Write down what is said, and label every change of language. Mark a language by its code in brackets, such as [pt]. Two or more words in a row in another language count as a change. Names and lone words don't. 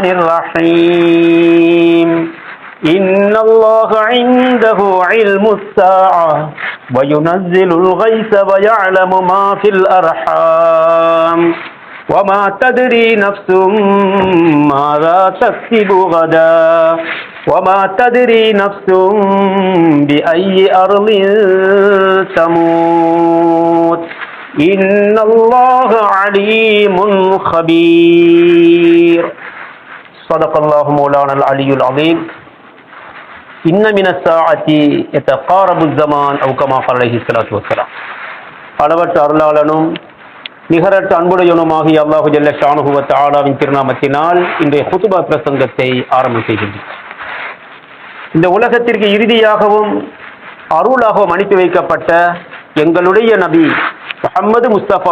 [ar] الرحيم إن الله عنده علم الساعة وينزل الغيث ويعلم ما في الأرحام وما تدري نفس ماذا تكسب غدا وما تدري نفس بأي أرض تموت إن الله عليم خبير صدق الله مولانا العلي العظيم إن من الساعة يتقارب الزمان أو كما قال عليه الصلاة والسلام [ta] அளவற்ற அருளாளனும் நிகரற்ற அன்புடையவனுமாகிய [ar] الله جل شأنه و تعالى [ta] திருநாமத்தினால் இன்றைய குதுபா பிரசங்கத்தை ஆரம்பம் செய்கின்றோம். இந்த உலகத்திற்கு இறுதியாகவும் அருளாகவும் அனுப்பி வைக்கப்பட்ட எங்களுடைய நபி முஹம்மது முஸ்தபா